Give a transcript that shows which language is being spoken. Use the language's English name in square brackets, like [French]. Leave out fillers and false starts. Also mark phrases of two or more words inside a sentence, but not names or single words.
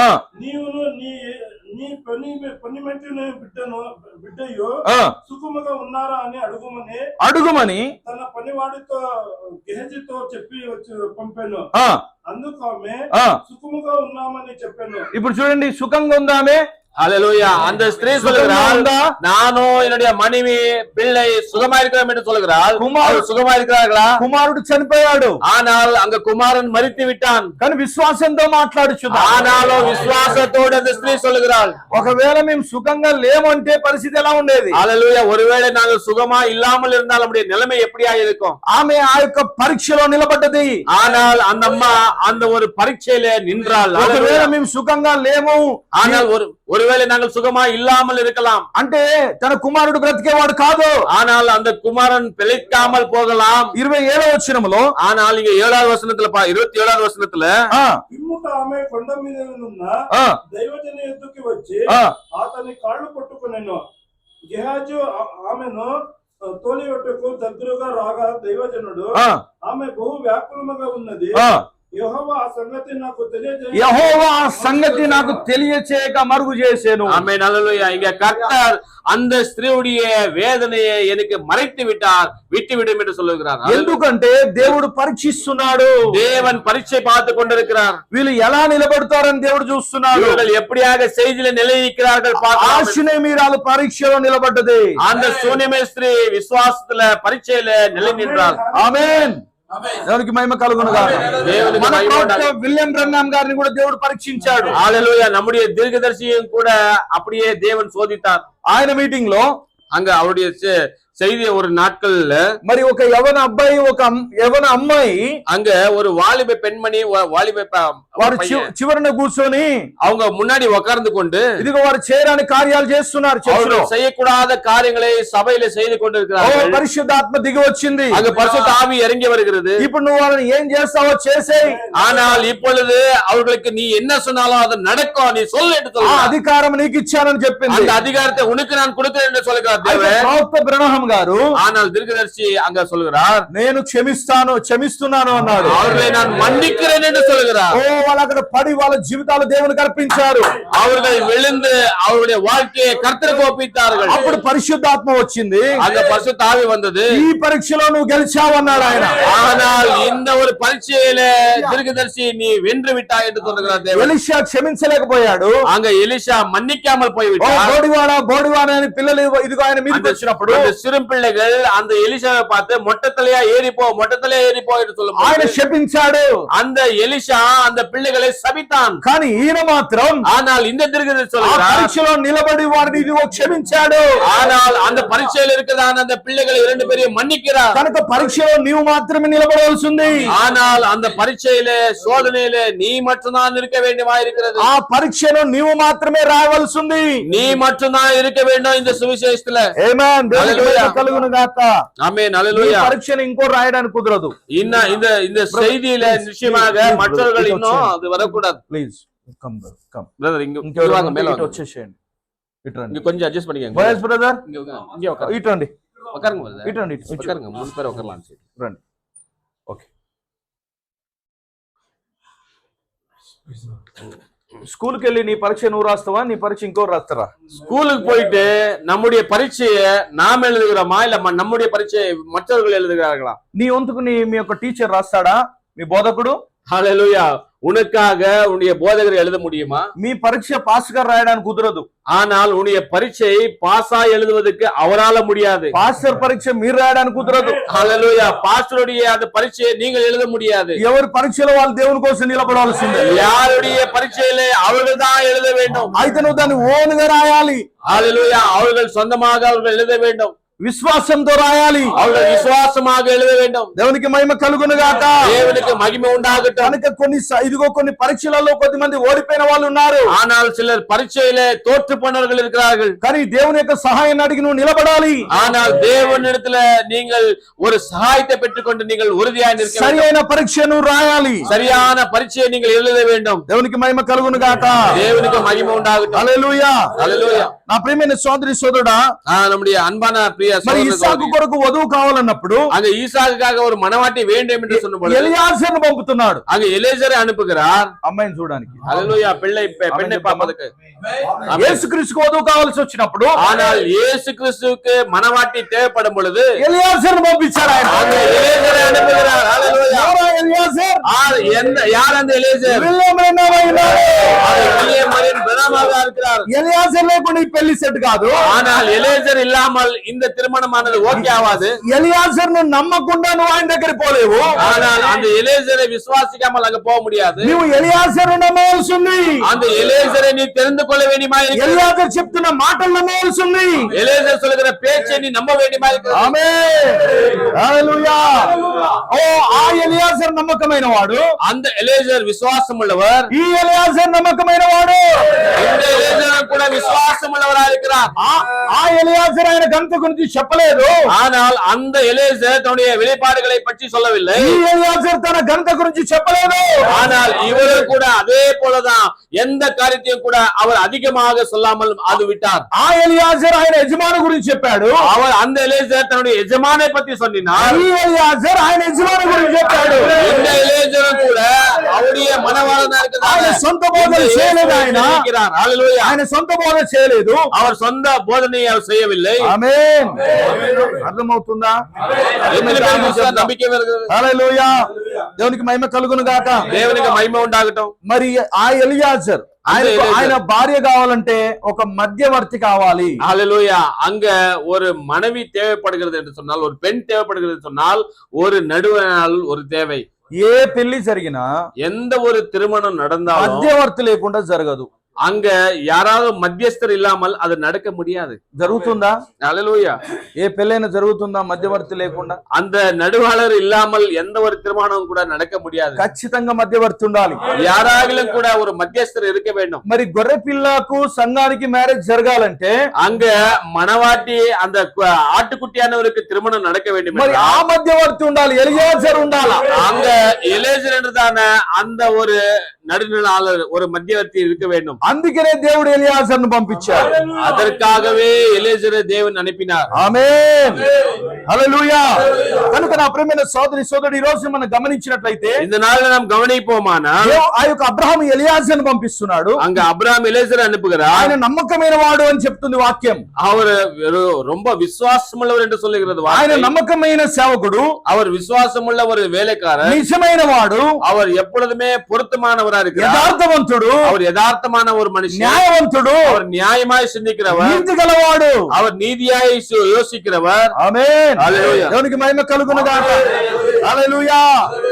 [Telugu] నీవును నీ పనిమెట్టిన బిడ్డయు ఆ, సుఖముగా ఉన్నారా అని అడుగుమని అడుగుమని తన పనివాడితో గెహజీతో చెప్పి వచ్చి పంపాను. ఆ, అందుకు ఆమె ఆ. సుఖముగా ఉన్నామని చెప్పాను. ఇప్పుడు చూడండి, సుఖంగా ఉందా ఆమె? [Tamil] ஹalleluya. அந்த ஸ்திரீ சுகமா சொல்லுகிறாள், உண்டா? நானும் என்னுடைய மனைவி பிள்ளை சுகமா இருக்கிறோம் என்று சொல்லுகிறாள். குமார் அவர்கள் சுகமா இருக்கிறார்களா? [Telugu] కుమారుడు చనిపోయాడు, [Tamil] ஆனால் அங்க குமாரன் மரித்து விட்டான். [Telugu] కానీ విశ్వాసంతో మాట్లాడుచున్నా. [Tamil] ஆனாலும் விசுவாசத்தோடு அந்த ஸ்திரீ சொல்லுகிறாள், [Telugu] ఒకవేళ మేము సుఖంగా లేమంటే పరిస్థితి ఎలా ఉండేది? [Tamil] ஹalleluya. ஒருவேளை நாங்கள் சுகமா இல்லாமல் இருந்தால் நம்முடைய நிலைமை எப்படியா இருக்கும்? [Telugu] ఆమె ఆ యొక్క పరీక్షలో నిలబడ్డది. [Tamil] ஆனால் அந்த அம்மா அந்த ஒரு பரீட்சையில நின்றாள். [Telugu] ఒకవేళ [Tamil] ஹalleluya. [Telugu] మేము సుఖంగా లేము [Tamil] ஆனால் ஒருவேளை நாங்கள் சுகமா இல்லாமல் இருக்கலாம், [Telugu] అంటే తన కుమారుడు బ్రతికేవాడు కాదు. [Tamil] ஆனால் அந்த குமாரன் பிழைக்காமல் போகலாம். [Telugu] 27వ వచనములో [Tamil] ஆனால் இங்க 7வது வசனத்துல 27வது வசனத்துல ఆ, [Telugu] పిమ్ముట ఆమె కొండ మీద ఉన్న ఆ, దైవజని ఎద్దుకి వచ్చి ఆ, అతని కాళ్ళు పట్టుకునేను. గెహాజు ఆమెను తోలివట్టుకు దగ్గరగా రాగా దైవజనుడు ఆ, ఆమె బహు వ్యాకులముగా ఉన్నది, ఆ. యెహోవా ఆ సంగతి నాకు తెలియజేయ యెహోవా ఆ సంగతి నాకు తెలియచేయక మరుగు చేసేను. [Tamil] ஆமென். ஹல்லேலூயா. இங்க கர்த்தர் அந்த ஸ்திரீயுடைய வேதனையை எனக்கு மறைத்து விட்டார், விட்டுவிடும் என்று சொல்லுகிறார். [Telugu] ఎందుకంటే దేవుడు పరీక్షిస్తున్నాడు. [Tamil] தேவன் பரீட்சை பார்த்து கொண்டிருக்கிறார். [Telugu] వీళ్ళు ఎలా నిలబడతారని దేవుడు చూస్తున్నాడు. [Tamil] இவர்கள் எப்படியாக செய்தியில நிலைநிற்கிறார்கள் பார்க்கலாம். [Telugu] ఆశునేమీరాలు పరీక్షలో నిలబడ్డది. [Tamil] அந்த சூனியமே ஸ்திரீ விசுவாசத்துல பரீட்சையில நிலை நின்றாள். [Telugu] ఆమేన్. దేవునికి మహిమ కలుగునుగాక. దేవునికి మన మహిమ ప్రవక్త ఉండాలి. విలియం బ్రన్హామ్ గారిని కూడా దేవుడు పరీక్షించాడు. [Tamil] ஹல்லேலூயா. நம்முடைய தீர்க்கதரிசியும் கூட அப்படியே தேவன் சோதித்தார். [Telugu] ఆయన మీటింగ్ లో [Tamil] அங்க அவருடைய செய்திய ஒரு நாட்கள்ல [Telugu] మరి ఒక యవన అబ్బాయి ఒక యవన అమ్మాయి [Tamil] அங்க ஒரு வாலிப பெண்மணி வாலிப [Telugu] వారు [Tamil] பையன் [Telugu] చివరన కూర్చొని [Tamil] அவங்க முன்னாடி உட்கார்ந்து கொண்டு [Telugu] ఇదిగో వారు చేయరాని కార్యాలు చేస్తున్నారు చర్చిలో. [Tamil] அவர்கள் செய்யக்கூடாத காரியங்களை சபையில செய்து ఓ கொண்டிருக்கிறார்கள். [Telugu] పరిశుద్ధాత్మ దిగి వచ్చింది. [Tamil] அங்க பரிசுத்த ஆவி இறங்கி வருகிறது. [Telugu] ఇప్పుడు నువ్వు వాళ్ళని ఏం చేస్తావో చేసేయ్. [Tamil] ஆனால் இப்பொழுது அவர்களுக்கு நீ என்ன சொன்னாலும் அது நடக்கும், நீ சொல்லு என்று ఆ சொல்லுகிறார். [Telugu] అధికారం నీకు ఇచ్చానని చెప్పింది. [Tamil] அந்த அதிகாரத்தை உனக்கு நான் கொடுக்கிறேன் என்று சொல்லுகிறார் [Telugu] అయితే [Tamil] தேவன். [Telugu] ప్రవక్త బ్రహ్మ గారు [Tamil] ஆனால் தீர்க்கதரிசி அங்க சொல்லுகிறார், [Telugu] నేను క్షమిస్తున్నాను అన్నాడు. [Tamil] அவர்களை நான் மன்னிக்கிறேன் என்று சொல்லுகிறார். [Telugu] ఓ వాళ్ళు అక్కడ పడి వాళ్ళ జీవితాలు దేవునికి అర్పించారు. [Tamil] அவர்கள் விழுந்து அவருடைய வாழ்க்கையை கர்த்தருக்கு ஒப்பித்தார்கள். [Telugu] అప్పుడు పరిశుద్ధాత్మ వచ్చింది. [Tamil] அந்த பரிசுத்த ஆவி வந்தது. [Telugu] ఈ పరీక్షలో నువ్వు గెలిచావు అన్నాడు ఆయన. [Tamil] ஆனால் இந்த ஒரு பரீட்சையில தீர்க்கதரிசி நீ வென்று விட்டாய் என்று சொல்லுகிறார் தேவன். [Telugu] ఎలీషా క్షమించలేకపోయాడు. [Tamil] அங்க ఎలీషా మన్నిக்காமல் ఓ போய்விட்டார். [Telugu] బోడివాడ అని పిల్లలు ఇదిగో ఆయన మీదకి [Tamil] அந்த [Telugu] వచ్చినప్పుడు [Tamil] அந்த சிறு பிள்ளைகள் அந்த எலிசாவை பார்த்து மொட்டத்தலையா ஏறிப்போ என்று சொல்லும் [Telugu] ఆయన శపించాడు. [Tamil] அந்த எலிசா அந்த பிள்ளைகளை சபித்தான். [Telugu] కానీ ఈయన మాత్రం [Tamil] ஆனால் இந்த தீர்க்கதரிசி ఆ சொல்லுகிறார், [Telugu] పరీక్షలో నిలబడి వారిని ఇదిగో క్షమించాడు. [Tamil] ஆனால் அந்த பரீட்சையில் இருக்கிறதான அந்த பிள்ளைகளை 2 பேரையும் மன்னிக்கிறார். [Telugu] కనుక పరీక్షలో నీవు మాత్రమే నిలబడవలసి ఉంది. [Tamil] ஆனால் அந்த பரீட்சையில சோதனையில நீ மட்டும்தான் இருக்க வேண்டுமா இருக்கிறது. [Telugu] ఆ పరీక్షలో నీవు మాత్రమే రావాల్సి ఉంది. [Tamil] நீ மட்டும்தான் இருக்க வேண்டும் இந்த சுவிசேஷத்துல. [Telugu] ఆమేన్. దేవునికి హల్లెలూయా. కలుగును గాక. [Tamil] ஆமென் [Telugu] ఈ [Tamil] ஹalleluya. [Telugu] పరీక్షను ఇంకో రాయడానికి కుదరదు. [Tamil] இந்த செய்தியில நிச்சயமாக மற்றவர்கள் இன்னும் அது வரக்கூடாது. [English] Please come come [Tamil] பிரதர் இங்க [Telugu] ఇంకెవరు [Tamil] வாங்க மேல வாங்க. [Telugu] వచ్చేసేయండి. ఇట్రండి [Tamil] இங்க கொஞ்சம் அட்ஜஸ்ட் பண்ணிக்கங்க. [English] Boys brother [Tamil] இங்க உட்காருங்க. [Telugu] ఇట్రండి [Tamil] உட்காருங்க பிரதர். [Telugu] ఇట్రండి [Tamil] உட்காருங்க. மூணு பேர் உட்காரலாம். [Telugu] రండి. ఓకే. ஸ்கூலுக்கு వెళ్ళి నీ పరీక్ష నువ్వు రాస్తావా, నీ పరీక్ష ఇంకోరు రాస్తారా? [Tamil] ஸ்கூலுக்கு போயிட்டு நம்முடைய பரீட்சையை நாம் எழுதுகிறோமா இல்ல நம்முடைய பரீட்சையை மற்றவர்கள் எழுதுகிறார்களா? [Telugu] నీ వంతుకు మీ యొక్క టీచర్ రాస్తాడా, మీ బోధకుడు? [Tamil] ஹalleluya. உனக்காக உன்னுடைய போதகர் எழுத முடியுமா? [Telugu] మీ పరీక్ష పాస్ గా రాయడానికి కుదరదు. [Tamil] ஆனால் உன்னுடைய பரீட்சை பாஸா எழுதுவதற்கு அவரால முடியாது. [Telugu] పాస్టర్ పరీక్ష మీరు రాయడానికి కుదరదు. [Tamil] ஹalleluya. பாஸ்டருடைய அந்த பரீட்சையை நீங்கள் எழுத முடியாது. [Telugu] ఎవరి పరీక్షలో వాళ్ళు దేవుని కోసం నిలబడాల్సిందే. [Tamil] யாருடைய பரீட்சையிலே அவர்கள் தான் எழுத வேண்டும். [Telugu] అయితే నువ్వు దాన్ని ఓన్ గా రాయాలి. [Tamil] ஹalleluya. அவர்கள் சொந்தமாக அவர்கள் எழுத வேண்டும். [Telugu] విశ్వాసంతో రాయాలి. [Tamil] அவர்கள் விசுவாசமாக எழுத வேண்டும். [Telugu] దేవునికి మహిమ కలుగును గాక. [Tamil] தேவனுக்கு மகிமை உண்டாகட்டும். [Telugu] కనుక కొన్ని పరీక్షలలో కొద్దిమంది ఓడిపోయిన వాళ్ళు ఉన్నారు. [Tamil] ஆனால் சிலர் பரீட்சையிலே தோற்று போனவர்கள் இருக்கிறார்கள். [Telugu] కానీ దేవుని యొక్క సహాయాన్ని అడిగి నువ్వు నిలబడాలి. [Tamil] ஆனால் தேவனிடத்துல நீங்கள் ஒரு சகாயத்தை பெற்றுக்கொண்டு நீங்கள் உறுதியாக நிற்க வேண்டும். [Telugu] సరైన పరీక్షను రాయాలి. [Tamil] சரியான பரீட்சையை நீங்கள் எழுத வேண்டும். [Telugu] దేవునికి మహిమ కలుగును గాక. [Tamil] தேவனுக்கு மகிமை உண்டாகட்டும். [Telugu] హల్లెలూయా. [Tamil] ஹalleluya. [Telugu] నా ప్రియమైన సోదరి సోదరుడా, [Tamil] நம்முடைய అన్பான ప్రియ [Telugu] మరి ఇస్సాకు కొరకు వధువు కావాలన్నప్పుడు [Tamil] அங்க ஈசாக்குக்காக ஒரு மணவாட்டி வேண்டும் என்று சொன்னபோது [Telugu] ఎలియాజరును పంపుతున్నాడు [Tamil] அங்க எலியாசரை அனுப்புகிறார் [Telugu] అమ్మాయిని చూడడానికి. [Tamil] ஹalleluya. பெண்ணை பார்ப்பதற்கு. [Telugu] యేసుక్రీస్తుకు వధువు కావాల్సి వచ్చినప్పుడు [Tamil] ஆனால் இயேசு கிறிஸ்துவுக்கு மணவாட்டி தேவைப்படும் பொழுது [Telugu] ఎలియాజరును పంపించాడు ఆయన. [Tamil] அங்க எலியாசரை அனுப்புகிறார். ஹalleluya. [Telugu] ఎవరా ఎలియాజర్? [Tamil] யார் அந்த எலியாசர்? [Telugu] విలియం అనే [Tamil] வில்லியமின் பிரதமராக இருக்கிறார். [Telugu] ఎలియాజర్ లేకుండా ఈ పెళ్లి సెట్ కాదు. [Tamil] ஆனால் எலியாசர் இல்லாமல் இந்த திருமணமானது ஓகே ஆகாது. [Telugu] ఎలియాజర్ ను నమ్మకుండా నువ్వు ఆయన దగ్గరికి పోలేవు. [Tamil] ஆனால் அந்த எலியாசரை விசுவாசிக்காமல் அங்க போக முடியாது. [Telugu] నువ్వు ఎలియాజర్ నమ్మవలసి ఉంది. [Tamil] அந்த எலியாசரை நீ தெரிந்து கொள்ள வேண்டியமா இருக்கிறது. [Telugu] ఎలియాజర్ చెప్తున్న మాటలు నమ్మవలసి ఉంది. [Tamil] எலியாசர் சொல்லுகிற பேச்சை நீ நம்ப வேண்டியமா இருக்கிறது. [Telugu] ఆమేన్. హల్లెలూయా. ఓ ఆ ఎలియాజర్ నమ్మకమైన వాడు. [Tamil] அந்த எலியாசர் விசுவாசம் உள்ளவர். [Telugu] ఈ ఎలియాజర్ నమ్మకమైన వాడు. [Tamil] இந்த எலியாசர் கூட விசுவாசம் உள்ளவராக இருக்கிறார். [Telugu] ఆ ఎలియాజర్ ఆయన గంత గురించి చెప్పలేదు. [Tamil] ஆனால் அந்த எலியாசர் தன்னுடைய வெளிப்பாடுகளை பற்றி சொல்லவில்லை. [Telugu] ఈ ఎలియాజర్ తన గంత గురించి చెప్పలేదు. [Tamil] ஆனால் இவரும் கூட அதே போலதான் எந்த காரியத்தையும் கூட அவர் அதிகமாக சொல்லாமல் அது விட்டார். [Telugu] ఆ ఎలియాజర్ ఆయన యజమాని గురించి చెప్పాడు. [Tamil] அவர் அந்த எலியாசர் தன்னுடைய எஜமானை பற்றி சொன்னார். [Telugu] ఈ ఎలియాజర్ ఆయన యజమాని గురించి చెప్పాడు. [Tamil] இந்த எலியாசரும் கூட அவருடைய மனவாளனா [Telugu] ఆయన [Tamil] இருக்கிறார். [Telugu] సొంత బోధన చేయలేదు. ఆయన సొంత బోధన చేయలేదు. [Tamil] அவர் சொந்த போதனையை அவர் செய்யவில்லை. [Telugu] ఆమేన్. అర్థమవుతుందా? [Tamil] நம்பிக்கை வருகிறது. [Telugu] హల్లెలూయా. దేవునికి మహిమ కలుగును గాక. [Tamil] தேவனுக்கு மகிமை உண்டாகட்டும். [Telugu] మరి ఆ ఎలియాజర్ ఆయన భార్య కావాలంటే ఒక మధ్యవర్తి కావాలి. [Tamil] ஹalleluya. அங்க ஒரு மனைவி தேவைப்படுகிறது என்று சொன்னால், ஒரு பெண் தேவைப்படுகிறது என்று சொன்னால், ஒரு நடுவனால் ஒரு தேவை. [Telugu] ఏ పెళ్లి జరిగినా [Tamil] எந்த ஒரு திருமணம் நடந்தாலும் [Telugu] మధ్యవర్తి లేకుండా జరగదు. [Tamil] அங்க யாராவது மத்தியஸ்தர் இல்லாமல் அது நடக்க முடியாது. [Telugu] జరుగుతుందా? [Tamil] ஹalleluya. [Telugu] ఏ పెళ్ళైనా జరుగుతుందా మధ్యవర్తి లేకుండా? [Tamil] அந்த நடுவாளர் இல்லாமல் எந்த ஒரு திருமணமும் கூட நடக்க முடியாது. [Telugu] ఖచ్చితంగా మధ్యవర్తి ఉండాలి. [Tamil] யாராகிலும் கூட ஒரு மத்தியஸ்தர் இருக்க வேண்டும். [Telugu] మరి గొర్రె పిల్లకు సంఘానికి మ్యారేజ్ జరగాలంటే [Tamil] அங்க மணவாட்டி அந்த ஆட்டுக்குட்டியானவருக்கு திருமணம் நடக்க வேண்டும். [Telugu] మరి ఆ మధ్యవర్తి ఉండాలి. ఎలియాజర్ ఉండాలా? [Tamil] அங்க எலியாசர் என்றதான அந்த ஒரு நடுநிலாளர், ஒரு மத்தியவர்த்தி இருக்க வேண்டும். [Telugu] అందుకనే దేవుడు ఎలియాజర్ ను పంపించాడు. [Tamil] அதற்காகவே ఎలియాసரை దేవుని అనిపినారు. [Telugu] ఆమేన్. హల్లెలూయా. కనుక నా ప్రియమైన సోదరి సోదరుడు, ఈ రోజు మనం గమనించినట్లయితే [Tamil] இந்த நாள்ல நாம் கவனிப்போமானா [Telugu] ఆ యొక్క అబ్రహాము ఎలియాజర్ ను పంపిస్తున్నాడు. [Tamil] அங்க அப்ரஹாம் எலியாசரை அனுப்புகிறார். [Telugu] ఆయన నమ్మకమైన వాడు అని చెప్తుంది వాక్యం. [Tamil] அவர் ரொம்ப விசுவாசமுள்ளவர் என்று சொல்லுகிறது [Telugu] ఆయన [Tamil] வார்த்தை. [Telugu] నమ్మకమైన సేవకుడు. [Tamil] அவர் விசுவாசமுள்ள ஒரு வேலைக்காரர். [Telugu] నిజమైన వాడు. [Tamil] அவர் எப்பொழுதுமே பொருத்தமானவராக இருக்கிறார். [Telugu] యథార్థవంతుడు. [Tamil] அவர் யதார்த்தமான ஒரு மனுஷன். [Telugu] న్యాయవంతుడు. [Tamil] அவர் நியாயமாய் சிந்திக்கிறவர். [Telugu] నీతి గలవాడు. அவர் நீதியாய் யோசிக்கிறவர். ఆమేన్. హల్లెలూయా. దేవునికి మహిమ కలుగును గాక. హల్లెలూయా.